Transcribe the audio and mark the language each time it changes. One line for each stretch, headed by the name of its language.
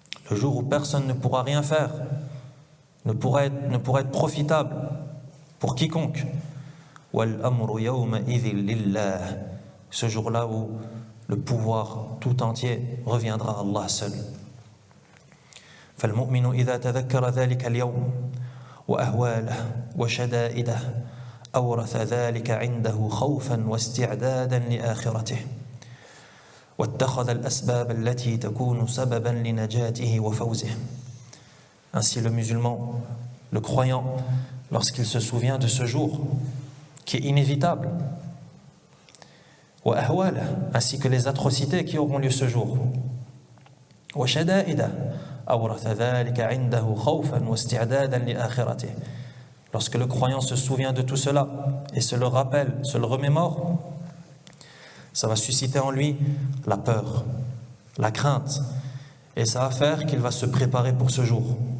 French: Le jour où personne ne pourra rien faire, ne pourra être profitable pour quiconque.
Arabic: وَالْأَمْرُ يَوْمَئِذٍ لِلَّهِ.
French: Ce jour-là où le pouvoir tout entier reviendra à Allah seul.
Arabic: فالمؤمن إذا تذكر ذلك اليوم وأهواله وشدائده أورث ذلك عنده خوفا واستعدادا لآخرته واتخذ الأسباب التي تكون سببا لنجاته وفوزه.
French: Ainsi le musulman, le croyant, lorsqu'il se souvient de ce jour qui est inévitable, ainsi que les atrocités qui auront lieu ce jour, lorsque le croyant se souvient de tout cela et se le rappelle, se le remémore, ça va susciter en lui la peur, la crainte, et ça va faire qu'il va se préparer pour ce jour.